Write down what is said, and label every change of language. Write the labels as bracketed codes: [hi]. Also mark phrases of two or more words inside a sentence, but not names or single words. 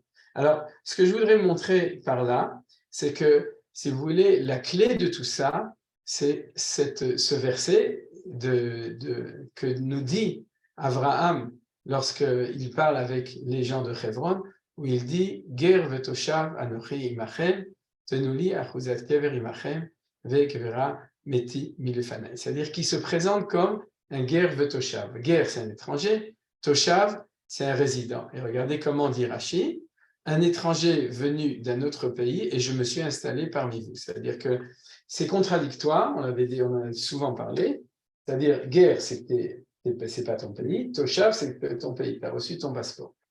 [fr] Alors, ce que je voudrais montrer par là, c'est que, si vous voulez, la clé de tout ça, c'est ce verset que nous dit Abraham lorsqu'il parle avec les gens de Hebron, où il dit « [he] גר ותושב אנכי עמכם, תנו לי אחזת קבר עמכם, ואקברה מתי מלפני ». [fr] C'est-à-dire qu'il se présente comme un [he] גר ותושב. [fr] Ger, c'est un étranger, toshav, c'est un résident. Et regardez comment dit Rashi, un étranger venu d'un autre pays et je me suis installé parmi vous. C'est-à-dire que c'est contradictoire, on en a souvent parlé, c'est-à-dire Ger, c'est pas ton pays, toshav, c'est ton pays, tu as reçu ton passeport.